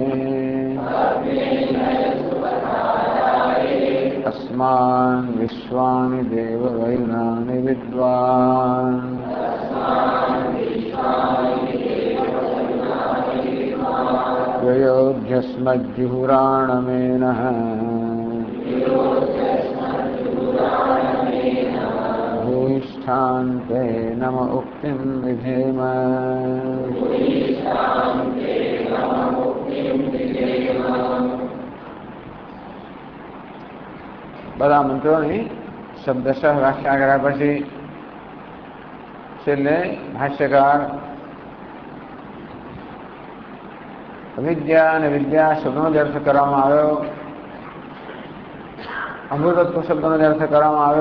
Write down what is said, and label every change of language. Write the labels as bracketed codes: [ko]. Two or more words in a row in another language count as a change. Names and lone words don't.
[sa] अस्मान् विश्वानि देववैनानि विद्वान् ययोध्यस्मज्जुहुराणमेनः भूयिष्ठान्ते नम उक्तिं विधेम। [gu] બધા મંત્રોની શબ્દશઃ વ્યાખ્યા કર્યા પછી છેલ્લે ભાષ્યકાર અવિદ્યા અને વિદ્યા શબ્દનો જ અર્થ કરવામાં આવ્યો, અમૃતત્વ શબ્દનો જ અર્થ કરવામાં આવ્યો.